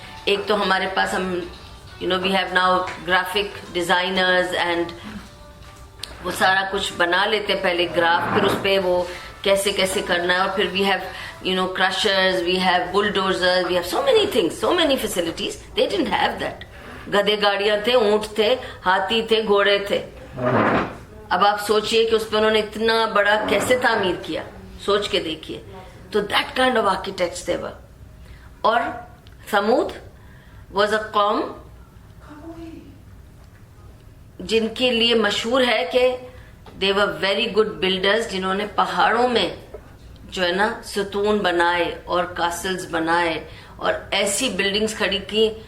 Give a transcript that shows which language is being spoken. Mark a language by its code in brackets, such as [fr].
[ur] ایک تو ہمارے پاس ہم [en] we have now graphic designers and [ur] وہ سارا کچھ بنا لیتے ہیں پہلے گراف، پھر اس پہ وہ کیسے کیسے کرنا ہے، اور پھر [en] We have crushers, we have bulldozers, we have so many things, so many facilities. They didn't have that. [ur] گدے گاڑیاں تھے، اونٹ تھے، ہاتھی تھے، گھوڑے تھے. اب آپ سوچئے کہ اس پہ انہوں نے اتنا بڑا کیسے تعمیر کیا، سوچ کے دیکھیے. [en] تو that kind of architects they were. [ur] اور ثمود [en] was a [ur] قوم جن کے لیے مشہور ہے کہ [en] they were very good builders, [ur] جنہوں نے پہاڑوں میں جو ہے نا ستون بنائے اور کاسلز بنائے اور ایسی بلڈنگز کھڑی کی.